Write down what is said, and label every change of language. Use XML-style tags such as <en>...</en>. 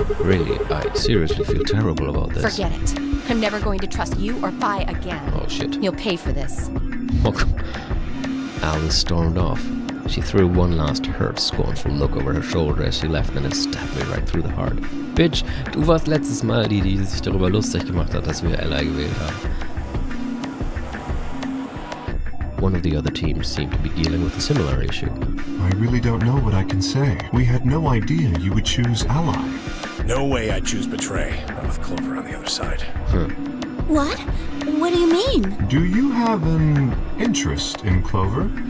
<en>Really, I seriously feel terrible about this. Forget it. I'm never going to trust you or Phi again. Oh shit. You'll pay for this. Alice stormed off. She threw one last hurt, scornful look over her shoulder as she left and it stabbed me right through the heart.</en> <de>Bitch, du warst letztes Mal die sich darüber lustig gemacht hat, dass wir Ally gewählt haben.</de> <en>One of the other teams seemed to be dealing with a similar issue. I really don't know what I can say. We had no idea you would choose Ally. No way I'd choose Betray. Not with Clover on the other side. Huh. What? What do you mean? Do you have an interest in Clover?</en>